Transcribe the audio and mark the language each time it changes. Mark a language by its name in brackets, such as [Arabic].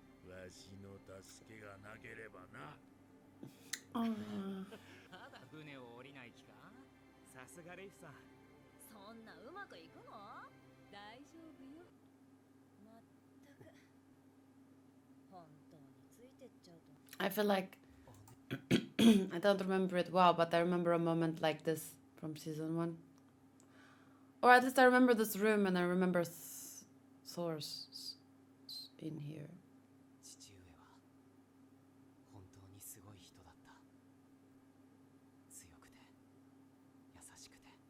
[Japanese] わしの助けがなければな。まだ船を降りない気か。さすがレイフさん。そんなうまくいくの？大丈夫よ。まったく本当についてっちゃうと。 [English] I feel like I don't remember it well, but I remember a moment like this from season 1. Or at least I remember this room and I remember source in here. [Japanese] 父上は本当にすごい人だった。強くて優しくて。